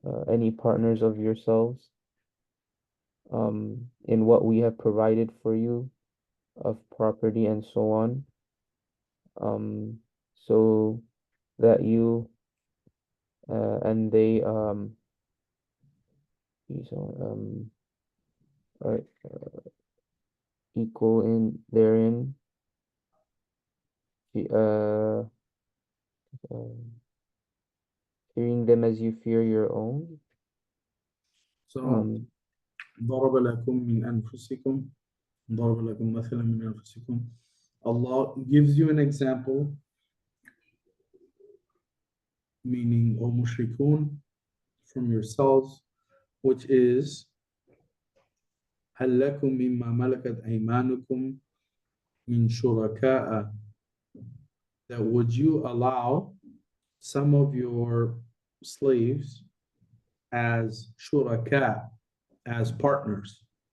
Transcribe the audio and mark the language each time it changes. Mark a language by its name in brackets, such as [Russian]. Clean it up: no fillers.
[English] any partners of yourselves, in what we have provided for you of property and so on, so that you and they are equal in therein, uh, fearing them as you fear your own. So Um, [Arabic] ضرب لكم من أنفسكم ضرب لكم مثلا من أنفسكم. [English] Allah gives you an example, meaning O mushrikun, from yourselves, which is [Arabic] هل لكم مما ملكت أيمانكم من شركاء, [English] that would you allow some of your slaves as shuraka, as partners?